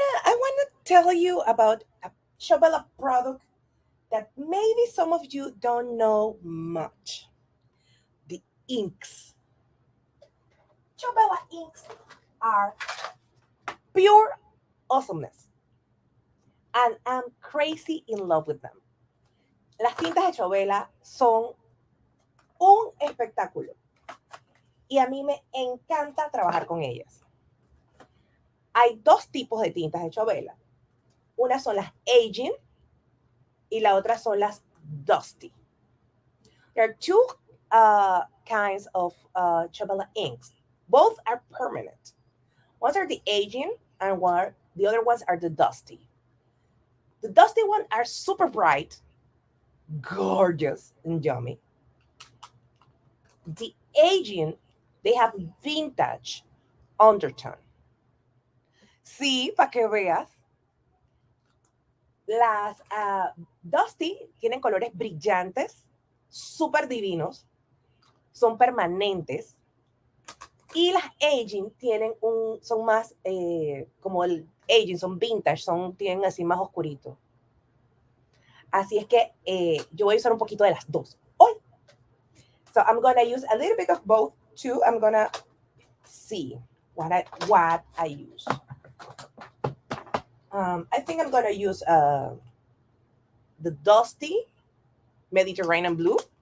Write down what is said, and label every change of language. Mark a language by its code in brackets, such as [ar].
[en] I want to tell you about a Ciao Bella product that maybe some of you don't know much. inks. Ciao Bella inks are pure awesomeness. And I'm crazy in love with them. [es] Las tintas de Ciao Bella son un espectáculo. Y a mí me encanta trabajar con ellas. Hay dos tipos de tintas de Ciao Bella. Una son las aging y la otra son las dusty. [en] There are two kinds of Ciao Bella inks. Both are permanent. Ones are the aging and the other ones are the dusty. The dusty ones are super bright, gorgeous, and yummy. The aging, they have vintage undertone. [es] Sí, para que veas. Las Dusty tienen colores brillantes, súper divinos, son permanentes. Y las Aging son más como el Aging, son vintage, tienen así más oscurito. Así es que yo voy a usar un poquito de las dos hoy. [en] So I'm going to use a little bit of both too. I'm going to see what I use. I think I'm going to use the Dusty Mediterranean Blue.